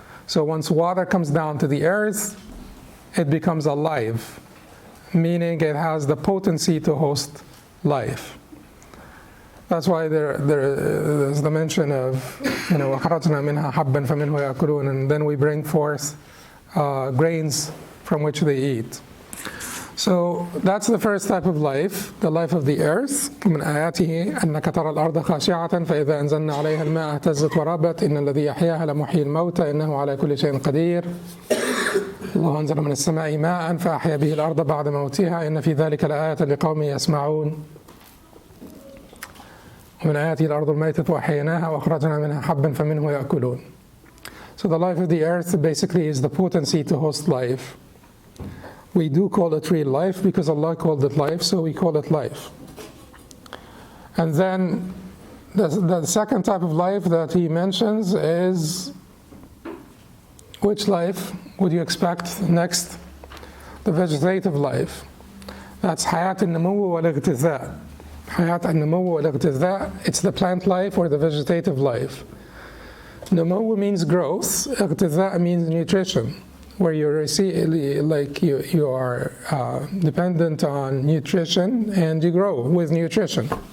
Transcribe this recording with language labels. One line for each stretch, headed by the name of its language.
English: So once water comes down to the earth, it becomes alive, meaning it has the potency to host life. That's why there's the mention of,
Arabic: وَخَرَجْنَا مِنْهَا حَبًّا فَمِنْهُ يَأْكُلُونَ,
English: and then we bring forth grains from which they eat. So that's the first type of life, the life of the earth.
Arabic: من آياته أنك ترى الأرض خاشعة فإذا أنزلنا عليها الماء اهتزت وربت إن الذي يحياها لمحيي الموتى إنه على كل شيء قدير الله أنزل من السماء ماء فأحيا به الأرض بعد موتها إن في ذلك لآية لقوم يسمعون ومن آياته الأرض الميتة وأحييناها وأخرجنا منها حبا فمنه يأكلون.
English: So the life of the earth basically is the potency to host life. We do call it real life because Allah called it life, so we call it life. And then the second type of life that he mentions is, which life would you expect next? The vegetative life. That's
Arabic: حياة النمو والاغتذاء. حياة النمو والاغتذاء,
English: it's the plant life or the vegetative life. Namu means growth, اغتذاء means nutrition, where you receive, like you are dependent on nutrition and you grow with nutrition.